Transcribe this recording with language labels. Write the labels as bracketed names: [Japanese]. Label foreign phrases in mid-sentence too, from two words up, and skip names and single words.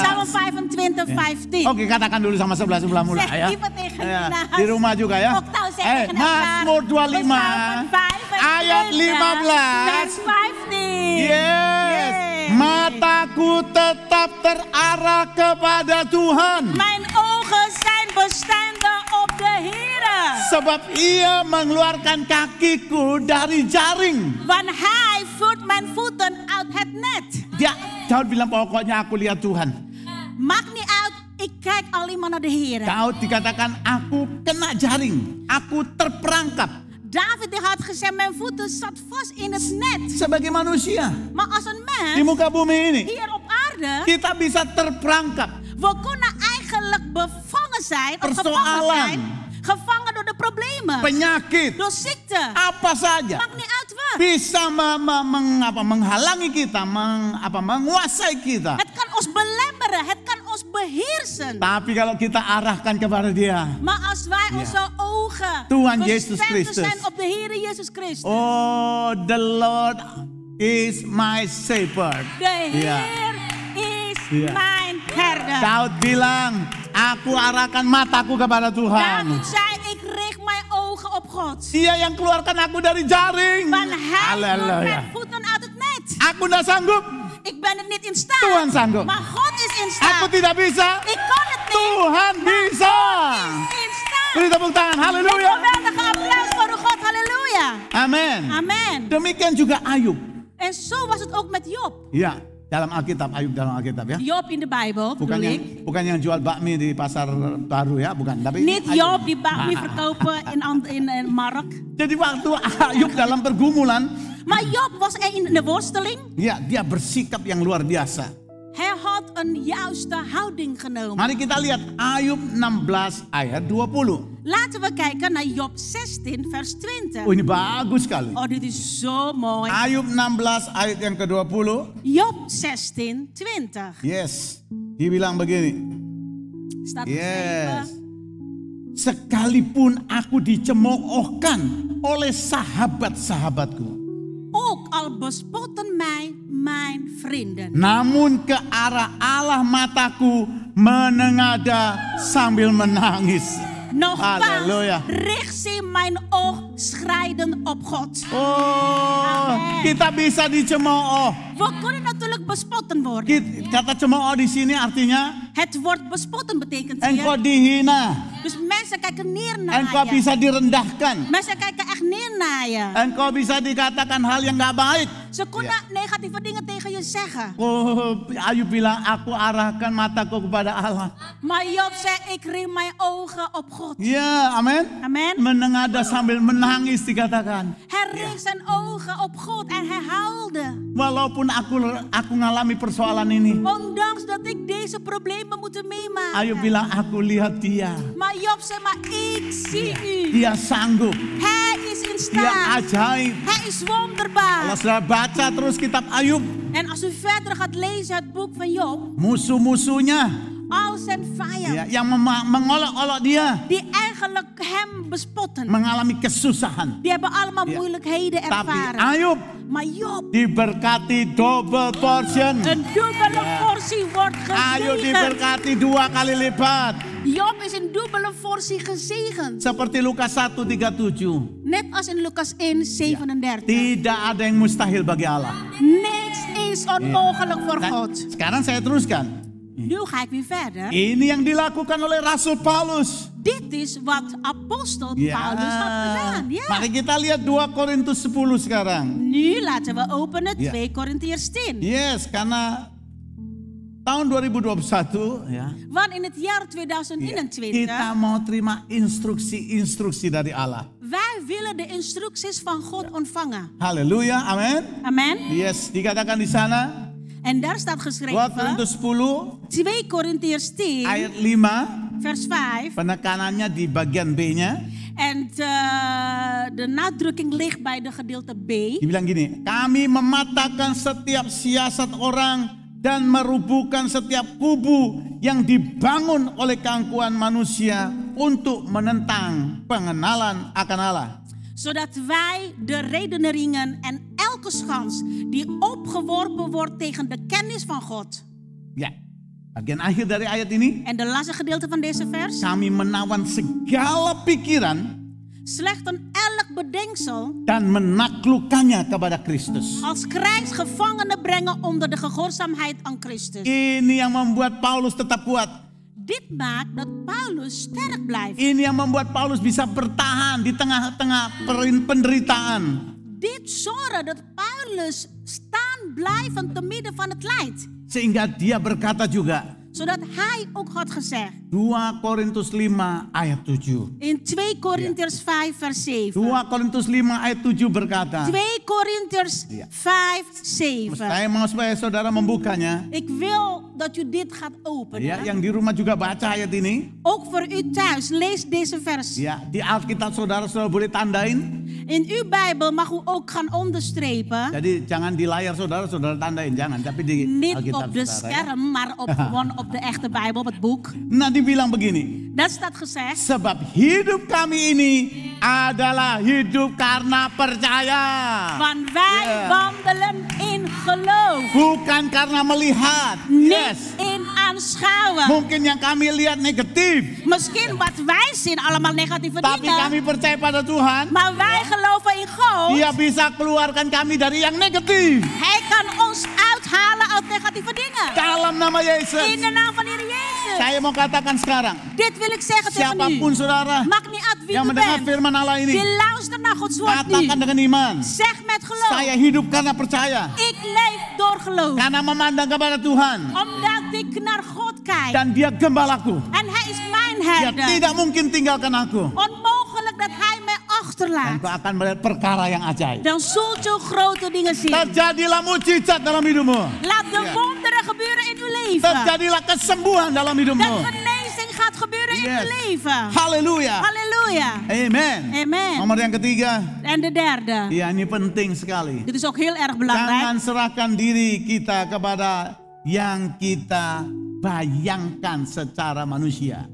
[Dutch] Psalm 25, 15. [Indonesian] Oke, katakan dulu sama sebelah mula [Dutch] Zeg [Indonesian] ya. [Dutch] even tegen [Indonesian] Ya, [Dutch] je naast. [Indonesian] di rumah juga ya. [Dutch] Ook tahu zeg tegen elkaar. [Indonesian] Mazmur 25 [Dutch] Psalm 25, [Indonesian] ayat 15. [Dutch] vers 15. [Indonesian] Yes. Mataku tetap terarah kepada Tuhan. [Dutch] Mijn ogen zijn bestendig op de Heere. [Indonesian] Sebab ia mengeluarkan kakiku dari jaring. [Dutch] Want hij voert mijn voeten uit het net. [Indonesian] Dia, Daud bilang pokoknya aku lihat Tuhan. [Dutch] Maakt niet uit, ik kijk alleen maar naar de Heere. [Indonesian] Daud dikatakan aku kena jaring. Aku terperangkap. [Dutch] David die had gezegd, mijn voeten zat vast in het net. [Indonesian] Sebagai manusia [Dutch] Maar als een [Indonesian] di [Dutch] mens [Indonesian] muka bumi ini, [Dutch] hier op aarde, [Indonesian] kita bisa terperangkap. [Dutch] we kunnen eigenlijk bevangen zijn, of gevangen [Indonesian] Persoalan. [Dutch] zijn, gevangen door de problemen, [Indonesian] Penyakit, [Dutch] door ziekte. [Indonesian] apa saja [Dutch] Maakt niet uit wat. [Indonesian] bisa menghalangi kita, menguasai kita. [Dutch] Het kan ons belemmeren, het kan ons beheersen. [Indonesian] Tapi kalau kita arahkan kepada Dia, [Dutch] Maar als wij onze ogen [Indonesian] Tuhan Yesus [Dutch] bestemd Christus. zijn op de Heere Jezus Christus. [English] oh, the Lord is my shepherd. [Dutch] De Ja. Heer is Ja. mijn herder. [Indonesian] Daud bilang, aku arahkan mataku kepada Tuhan. [Dutch] David zei, ik richt mijn ogen op God. [Indonesian] Dia yang keluarkan aku dari jaring. [Dutch] Want hij voert [Indonesian] Halleluja. [Dutch] mijn voeten uit het net. [Indonesian] Aku tidak sanggup. [Dutch] Ik ben het niet in staat. [Indonesian] Tuhan sanggup. [Dutch] Maar God is in staat. [Indonesian] Aku tidak bisa. [Dutch] Ik kan het niet. [Indonesian] Tuhan bisa. [Dutch] Is in staat. [Indonesian] Beri tepuk tangan. [Dutch] Een [Indonesian] Haleluya. [Dutch] geweldige applaus voor de God. Halleluja. [Indonesian] Amin. [Dutch] Amen. [Indonesian] Demikian juga Ayub. [Dutch] En zo was het ook met Job. [Indonesian] Ya, dalam Alkitab, Ayub dalam Alkitab ya. [Dutch] Job in de Bijbel, bedoel ik. [Indonesian] Bukan yang jual bakmi di pasar baru ya, bukan. Tapi [Dutch] Niet [Indonesian] Ayub. [Dutch] Job die bakmi verkopen in een markt. [Indonesian] Jadi waktu Ayub dalam pergumulan, [Dutch] Maar Job was er in de worsteling. [Indonesian] ya dia bersikap yang luar biasa. [Dutch] Hij had een juiste houding genomen. [Indonesian] Mari kita lihat Ayub 16 ayat 20. [Dutch] Laten we kijken naar Job 16 vers 20. [Indonesian] Oh, ini bagus sekali. [Dutch] Oh, dit is zo mooi. [Indonesian] Ayub 16 ayat yang ke-20. [Dutch] Job 16, 20. [Indonesian] Yes. Dia bilang begini. [Dutch] Staat [Indonesian] Yes. [Dutch] geschreven. [Indonesian] Sekalipun aku dicemoohkan oleh sahabat-sahabatku, [Dutch] Ook al bespotten mij mijn vrienden. [Indonesian] namun ke arah Allah mataku menengadah sambil menangis. [Dutch] Nogmaals, Halleluja. richt zie mijn oog schrijden op God. [Indonesian] Oh, Amen. kita bisa dicemooh. [Dutch] We kunnen natuurlijk bespotten worden. [Indonesian] Kata cemooh di sini artinya [Dutch] Het woord bespotten betekent [Indonesian] engkau [Dutch] hier. [Indonesian] dihina, [Dutch] Dus mensen kijken neer naar [Indonesian] engkau [Dutch] je. [Indonesian] bisa direndahkan, [Dutch] Mensen kijken echt neer naar je. [Indonesian] engkau bisa dikatakan hal yang gak baik. [Dutch] Ze kunnen negatieve dingen tegen je zeggen. [Indonesian] Oh, Ayub bilang, aku arahkan mataku kepada Allah. [Dutch] Maar Job zei, ik richt mijn ogen op God. [Indonesian] Ya, amin. [Dutch] Amen. [Indonesian] Menengadah sambil menangis dikatakan. [Dutch] Hij richt zijn ogen op God en hij huilde. [Indonesian] Walaupun aku ngalami persoalan ini. [Dutch] Ondanks dat ik deze problemen moet meemaken. [Indonesian] Ayub bilang, aku lihat dia. [Dutch] Maar Job zei, maar ik zie u. [Indonesian] Dia sanggup. [Dutch] Hij is in [Indonesian] Dia [Dutch] staat. [Indonesian] ajaib. [Dutch] Hij is [Indonesian] Kalau [Dutch] wonderbaar. [Indonesian] saudara baca terus kitab Ayub, [Dutch] En als u verder gaat lezen het boek van Job, [Indonesian] musuh-musuhnya [Dutch] al zijn vijanden, [Indonesian] ya, yang mengolok-olok dia [Dutch] die eigenlijk hem bespotten, [Indonesian] mengalami kesusahan. [Dutch] die hebben allemaal moeilijkheden [Indonesian] Tapi [Dutch] ervaren. [Indonesian] Ayub [Dutch] Maar Job, [Indonesian] diberkati [English] double portion. [Dutch] een dubbele portie wordt [Indonesian] Ayub [Dutch] gezegend. [Indonesian] diberkati 2 kali lipat. [Dutch] Job is een dubbele portie gezegend. [Indonesian] Seperti Lukas 1:37. [Dutch] Net als in Lucas 1:37. [Indonesian] Tidak ada yang mustahil bagi Allah. [Dutch] Niks is onmogelijk voor [Indonesian] Nah, [Dutch] God. [Indonesian] sekarang saya teruskan. [Dutch] Nu ga ik weer verder. [Indonesian] Ini yang dilakukan oleh Rasul Paulus. [Dutch] Dit is wat apostel [Indonesian] Ya. [Dutch] Paulus had gedaan. Ja. [Indonesian] Mari kita lihat 2 Korintus 10 sekarang. [Dutch] Nu laten we openen Ja. 2 Korintiërs 10. [Indonesian] Yes, karena tahun 2021 ya. [Dutch] Want in het jaar 2021, [Indonesian] Kita mau terima instruksi-instruksi dari Allah. [Dutch] wij willen de instructies van God ontvangen. [Indonesian] Haleluya, amin. [Dutch] Amen. [Indonesian] Yes, dikatakan di sana [Dutch] En daar staat [Indonesian] 2 [Dutch] geschreven, [Indonesian] Korintus 10 [Dutch] 2 Korintiërs 10, [Indonesian] ayat 5, [Dutch] vers 5. [Indonesian] penekanannya di bagian B-nya. [Dutch] En de nadrukking ligt bij de gedeelte B. [Indonesian] Dibilang gini, kami mematahkan setiap siasat orang dan merubuhkan setiap kubu yang dibangun oleh keangkuhan manusia untuk menentang pengenalan akan Allah. [Dutch] Zodat wij de redeneringen en elke schans die opgeworpen wordt tegen de kennis van God. [Indonesian] Ya, bagian akhir dari ayat ini, [Dutch] En de laatste gedeelte van deze vers. [Indonesian] kami menawan segala pikiran [Dutch] Slechten elk bedenksel [Indonesian] dan menaklukkannya kepada Kristus. [Dutch] als krijgsgevangenen brengen onder de gehoorzaamheid aan Christus. [Indonesian] Ini yang membuat Paulus tetap kuat. [Dutch] Dit maakt dat Paulus sterk blijft. [Indonesian] Ini yang membuat Paulus bisa bertahan di tengah-tengah penderitaan. [Dutch] Dit zorgt dat Paulus staan blijft te midden van het lijdt. [Indonesian] Sehingga dia berkata juga, [Dutch] Zodat hij ook had gezegd [Indonesian] 2 Korintus 5 ayat 7. [Dutch] in 2 Korintiërs 5 vers 7. [Indonesian] 2 Korintus 5 ayat 7 berkata. [Dutch] 2 Korintiërs 5 7. [Indonesian] Saya mau supaya saudara membukanya. [Dutch] Ik wil dat u dit gaat openen. [Indonesian] Ya, yang di rumah juga baca ayat ini. [Dutch] Ook voor u thuis, lees deze vers. [Indonesian] Ya, di Alkitab saudara boleh tandain. [Dutch] In uw Bijbel mag u ook gaan onderstrepen. [Indonesian] Jadi jangan di layar saudara tandain, jangan. Tapi di [Dutch] Niet [Indonesian] Alkitab [Dutch] op de [Indonesian] saudara. Ya. [Dutch] scherm, maar gewoon op de echte Bijbel, op het boek. [Indonesian] Nah, dibilang begini. [Dutch] Dat staat gezegd. [Indonesian] Sebab hidup kami ini adalah hidup karena percaya. [Dutch] Want wij wandelen in geloof. [Indonesian] Bukan karena melihat. [Dutch] Niet in aanschouwen. [Indonesian] Mungkin yang kami lihat negatif. [Dutch] Misschien wat wij zien allemaal negatieve [Indonesian] Tapi [Dutch] dingen. [Indonesian] kami percaya pada Tuhan. [Dutch] Maar wij geloven in God. [Indonesian] Dia bisa keluarkan kami dari yang negatif. [Dutch] Hij kan ons uithalen uit negatieve dingen. [Indonesian] Dalam nama Yesus. [Dutch] In de naam van Heer Jezus. [Indonesian] Saya mau katakan sekarang. [Dutch] Dit wil ik zeggen tegen [Indonesian] Siapapun [Dutch] u. [Indonesian] saudara [Dutch] Maakt niet uit wie [Indonesian] yang [Dutch] u [Indonesian] mendengar [Dutch] bent. [Indonesian] firman Allah ini. [Dutch] Die luistert naar Gods woord [Indonesian] Katakan [Dutch] nu. [Indonesian] dengan iman. [Dutch] Zeg met geloof. [Indonesian] Saya hidup karena percaya. [Dutch] Ik leef door geloof. [Indonesian] Karena memandang kepada Tuhan. [Dutch] Omdat ik naar God kijk. [Indonesian] Dan dia gembalaku. [Dutch] En hij is mijn [Indonesian] Dia [Dutch] herder. [Indonesian] tidak mungkin tinggalkan aku. [Dutch] Onmogelijk dat hij mij [Indonesian] Dan [Dutch] achterlaat. [Indonesian] kau akan melihat perkara yang ajaib. [Dutch] Dan zult u grote dingen zien. [Indonesian] Terjadilah mujizat dalam hidupmu. [Dutch] Laat de wonderen gebeuren in uw leven. [Indonesian] Terjadilah kesembuhan dalam [Dutch] De [Indonesian] hidupmu. [Dutch] genezing gaat gebeuren in [Indonesian] Yes. [Dutch] uw leven. [Indonesian] Haleluya. [Dutch] Halleluja. [Indonesian] Amen. [Dutch] Amen. [Indonesian] Nomor yang ketiga. [Dutch] En de derde. [Indonesian] Ya, ini penting sekali. [Dutch] Dit is ook heel erg belangrijk. [Indonesian] Jangan serahkan diri kita kepada yang kita bayangkan secara manusia.